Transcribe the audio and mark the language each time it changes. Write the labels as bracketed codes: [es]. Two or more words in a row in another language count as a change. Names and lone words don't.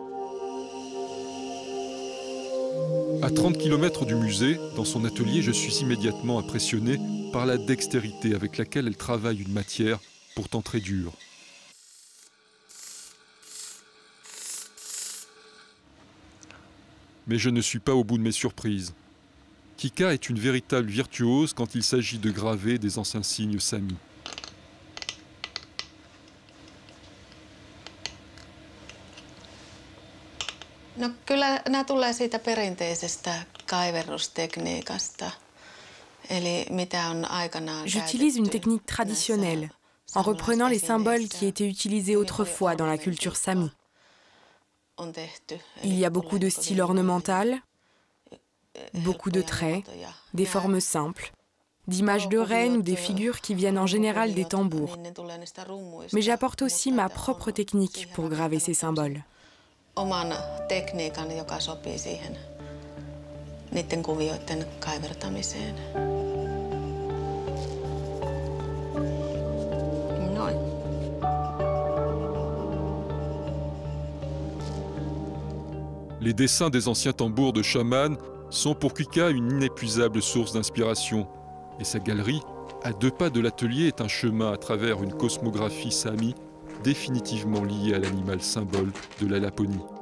[fr] À 30 km du musée, dans son atelier, je suis immédiatement impressionné par la dextérité avec laquelle elle travaille une matière pourtant très dure. Mais je ne suis pas au bout de mes surprises. Kika est une véritable virtuose quand il s'agit de graver des anciens signes sami. [fi] No kyllä nämä tulee siitä perinteisestä kaiverrustekniikasta. Eli mitä on aikanaan [fr] J'utilise une technique traditionnelle, en reprenant les symboles qui étaient utilisés autrefois dans la culture sami. Il y a beaucoup de style ornemental, Beaucoup de traits, des formes simples, d'images de reines ou des figures qui viennent en général des tambours. Mais j'apporte aussi ma propre technique pour graver ces symboles. [fi] Oman tekniikan, joka sopii siihen niiden kuvioiden kaivertamiseen. Noin. [fr] Les dessins des anciens tambours de chaman sont pour Kuika une inépuisable source d'inspiration. Et sa galerie, à 2 pas de l'atelier, est un chemin à travers une cosmographie sami définitivement liée à l'animal symbole de la Laponie.